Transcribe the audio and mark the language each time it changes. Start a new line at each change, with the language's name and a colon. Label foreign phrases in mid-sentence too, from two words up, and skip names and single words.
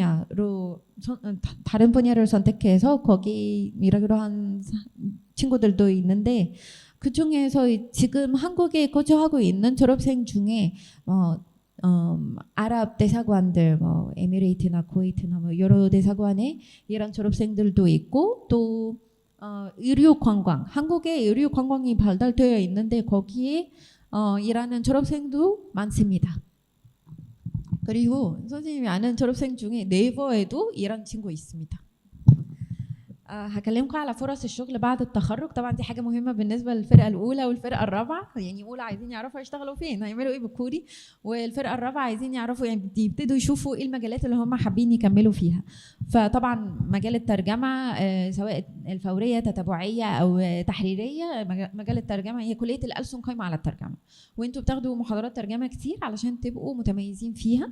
Korean: 분야를 선택해서 거기 일하기로 한 친구들도 있는데 그 중에서 지금 한국에 거주하고 있는 졸업생 중에 아랍 대사관들, 에미레이트나 쿠웨이트나 여러 대사관에 일한 졸업생들도 있고 또 의료 관광, 한국에 의료 관광이 발달되어 있는데 거기에 일하는 졸업생도 많습니다. 그리고 선생님이 아는 졸업생 중에 네이버에도 일한 친구 있습니다.
Arabic: هكلمكم على فرص الشغل بعد التخرج. طبعا دي حاجه مهمه بالنسبه للفرقه الاولى والفرقه الرابعه، يعني اولى عايزين يعرفوا يشتغلوا فين هيعملوا ايه بالكوري، والفرقه الرابعه عايزين يعرفوا يعني يبتدوا يشوفوا ايه المجالات اللي هم حابين يكملوا فيها. فطبعا مجال الترجمه سواء الفوريه تتبعيه او تحريريه، مجال الترجمه هي كليه الألسن قايمه على الترجمه، وانتوا بتاخدوا محاضرات ترجمه كتير علشان تبقوا متميزين فيها.